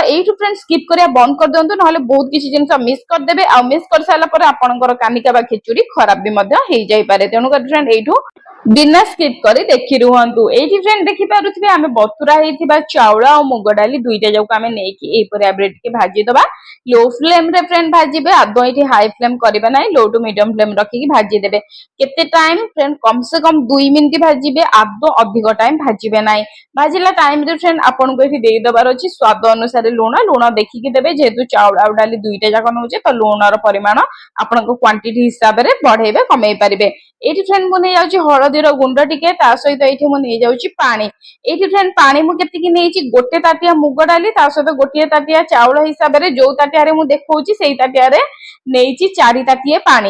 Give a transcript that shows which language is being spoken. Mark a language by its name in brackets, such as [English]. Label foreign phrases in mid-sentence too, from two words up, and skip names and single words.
[Odia] ଏଇଠୁ ଫ୍ରେଣ୍ଡ ସ୍କିପ୍ କରିବା ବନ୍ଦ କରିଦିଅନ୍ତୁ ନହେଲେ ବହୁତ କିଛି ଜିନିଷ ମିସ୍ କରିଦେବେ। ଆଉ ମିସ୍ କରିସାରିଲା ପରେ ଆପଣଙ୍କର କାନିକା ବା ଖିଚୁଡି ଖରାପ ବି ମଧ୍ୟ ହେଇଯାଇପାରେ। ତେଣୁକରି ଫ୍ରେଣ୍ଡ ଏଇଠୁ ବିନା ସ୍କିପ୍ କରି ଦେଖି ରୁହନ୍ତୁ। ଏଇଠି ଫ୍ରେଣ୍ଡ ଦେଖିପାରୁଥିବେ ଆମେ ବତୁରା ହେଇଥିବା ଚାଉଳ ଆଉ ମୁଗ ଡାଲି ଦୁଇଟା ଯାକ ଆମେ ନେଇକି ଏଇପରି ଭାବରେ ଟିକେ ଭାଜିଦବା। [English] low flame [Odia] ରେ ଫ୍ରେଣ୍ଡ ଭାଜିବେ ଆଦୌ ଏଠି [English] high flame [Odia] କରିବା ନାହିଁ [English] low to medium flame [Odia] ରଖିକି ଭାଜି ଦେବେ। କେତେ ଟାଇମ ଫ୍ରେଣ୍ଡ [Hindi] कम से कम [Odia] 2 ମିନିଟ ଭାଜିବେ ଆଦୌ ଅଧିକ ଟାଇମ ଭାଜିବେ ନାହିଁ। ଭାଜିଲା ଟାଇମ ରେ ଫ୍ରେଣ୍ଡ ଆପଣ କୁ ଏଠି ଦେଇ ଦବାର ଦେବାର ଅଛି ସ୍ୱାଦ ଅନୁସାର ଲୁଣ ଲୁଣ ଦେଖିକି ଦେବେ ଯେହେତୁ ଚାଉଳ ଆ ଡାଲି ଦୁଇଟା ଯାକ ନଉଛେ ତ ଲୁଣର ପରିମାଣ ଆପଣକୁ କ୍ୱାଣ୍ଟିଟି ହିସାବ ରେ ବଢ଼େଇବେ କମେଇ ପାରିବେ। ଏଠି ଫ୍ରେଣ୍ଡ ମୁ ନେଇ ଯାଉଛି ହଳଦୀର ଗୁଣ୍ଡ ଟିକେ ତା ସହିତ ଏଠି ମୁ ନେଇ ଯାଉଛି ପାଣି। ଏଠି ଫ୍ରେଣ୍ଡ ପାଣି ମୁ କେତିକି ନେଇଛି ଗୋଟେ ତାଟିଆ ମୁଗ ଡାଲି ତା ସହିତ ଗୋଟେ ତାଟିଆ ଚାଉଳ ହିସାବ ରେ ଯୋ ତାଟିଆ ରେ ମୁ ଦେଖଉଛି ସେଇ ତାଟିଆ ରେ ନେଇଛି 4 ତାଟିଏ ପାଣି।